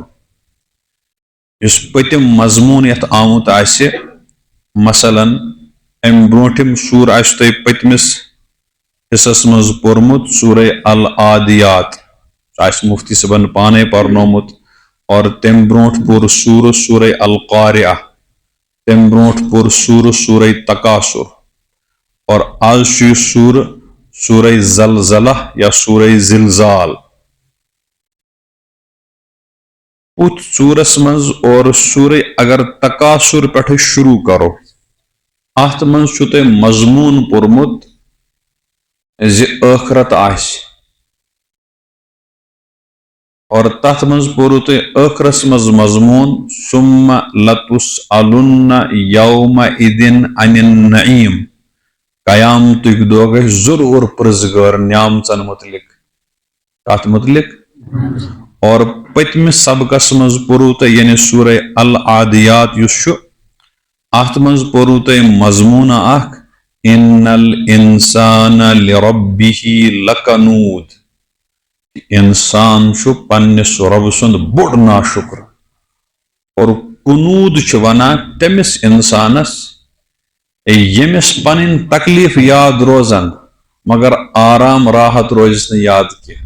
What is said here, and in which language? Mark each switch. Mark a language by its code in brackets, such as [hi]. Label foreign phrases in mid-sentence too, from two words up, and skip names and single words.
[ks] یُس پٔتِم مضموٗن یتھ آمُت آسہِ، مثلاً امہِ برونٛٹھِم سوٗر آسہِ تۄہہِ پٔتمِس حصس منٛز پوٚرمُت سورہ العادیات، سُہ آسہِ مفتی صٲبن پانے پرنومُت، اور تمہِ برونٛٹھ پوٚر سورہ القارعہ، تمہِ برونٛٹھ پوٚر سورہ تکاثر، اور آز چھُ یہِ سورہ زلزلہ یا سورہ زلزال۔ اتھ سورس منز اور سورہ اگر تکاثر پہ شروع کرو، ات منز چھُ تۄہہِ مضمون پوٚرمُت زِ ٲخرت آسہِ، اور تتھ منز پوٚرُو تۄہہِ ٲخرس منز مضمون [ar] ثم لتسألن یومئذ عن النعیم، [ks] قیامتٕکۍ دۄہ گژھِ ضروٗر پرزگار نعمژن متعلق، کتھ متعلق؟ اور پٔتمِس سبقس منٛز پوٚرُو تۄہہِ یعنی سورہ العادیات یُس چھُ، اتھ منٛز پوٚرُو تۄہہِ مضموٗن اکھ [ar] ان الانسان لربہ لکنود، [ks] انسان چھُ پننِس رۄبہٕ سُنٛد بوٚڑ ناشُکر، اور کنود چھِ ونان تٔمِس انسانس ییٚمِس پنٕنۍ تکلیٖف یاد روزن مگر آرام راحت روزس نہٕ یاد کینٛہہ۔